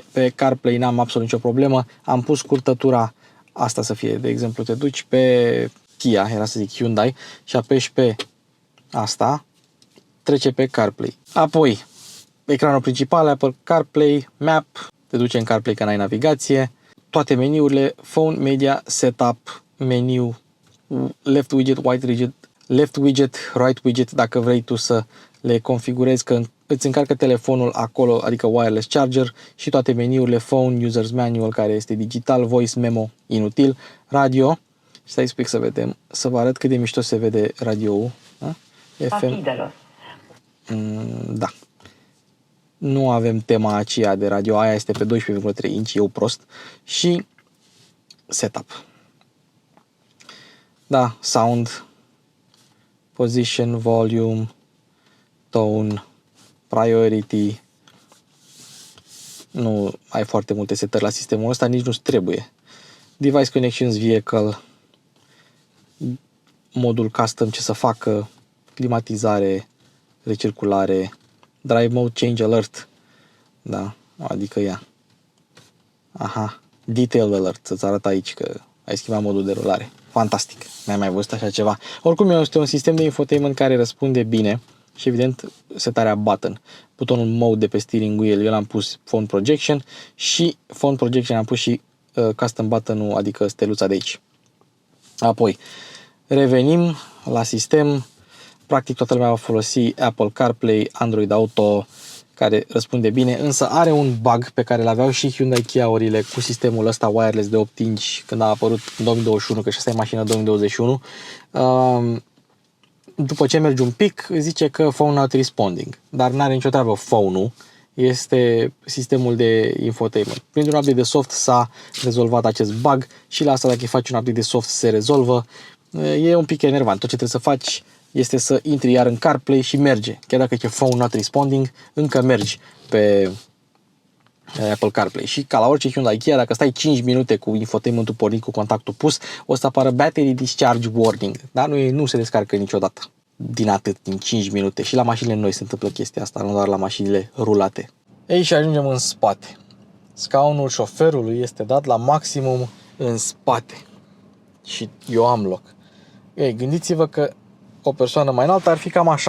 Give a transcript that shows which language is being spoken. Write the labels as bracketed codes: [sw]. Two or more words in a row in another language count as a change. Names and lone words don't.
[ro] Pe CarPlay n-am absolut nicio problemă. Am pus scurtătura asta să fie, de exemplu, te duci pe Kia, era să zic Hyundai, și apeși pe asta, trece pe CarPlay. Apoi, ecranul principal, Apple CarPlay, Map, te duce în CarPlay că n-ai navigație, toate meniurile, [en] Phone, Media, Setup, meniu, left widget, right widget, [ro] dacă vrei tu să le configurezi, că îți încarcă telefonul acolo, adică [en] wireless charger, [ro] și toate meniurile, [en] Phone, Users Manual, [ro] care este digital, [en] Voice Memo, [ro] inutil, radio, stai un pic să vedem, să vă arăt cât de mișto se vede radio-ul, da? FM. Da. Nu avem tema aceea de radio, aia este pe 12,3 inch, eu prost, și setup. Da, [en] sound, position, volume, tone, priority. [ro] Nu ai foarte multe setări la sistemul ăsta, nici nu-ți trebuie. [en] Device connections, vehicle, [ro] modul custom, ce să facă, climatizare, recirculare, [en] drive mode, change alert. [ro] Da, adică ea. Aha, [en] detail alert, [ro] să-ți arăt aici că ai schimbat modul de rulare. Fantastic, n-ai mai văzut așa ceva. Oricum este un sistem de infotainment care răspunde bine și evident setarea button. Butonul mode de pe [en] steering wheel, [ro] eu l-am pus [en] phone projection [ro] și [en] phone projection [ro] am pus și [en] custom button-ul, [ro] adică steluța de aici. Apoi, revenim la sistem. Practic toată lumea va folosi Apple CarPlay, Android Auto, care răspunde bine, însă are un bug pe care l-aveau și Hyundai Kia-urile cu sistemul ăsta wireless de 8 inch când a apărut în 2021, că și asta e mașina 2021. După ce mergi un pic, zice că [en] phone not responding, [ro] dar n-are nicio treabă phone-ul, este sistemul de infotainment. Printr-un update de soft s-a rezolvat acest bug și la asta, dacă îi faci un update de soft, se rezolvă. E un pic enervant. Tot ce trebuie să faci este să intri iar în CarPlay și merge. Chiar dacă e [en] phone not responding, [ro] încă mergi pe Apple CarPlay. Și ca la orice Hyundai Kia, dacă stai 5 minute cu infotainmentul pornit, cu contactul pus, o să apară [en] battery discharge warning. [ro] Dar nu se descarcă niciodată din atât, din 5 minute. Și la mașinile noi se întâmplă chestia asta, nu doar la mașinile rulate. Ei, și ajungem în spate. Scaunul șoferului este dat la maximum în spate. Și eu am loc. Ei, gândiți-vă că o persoană mai înaltă ar fi cam așa.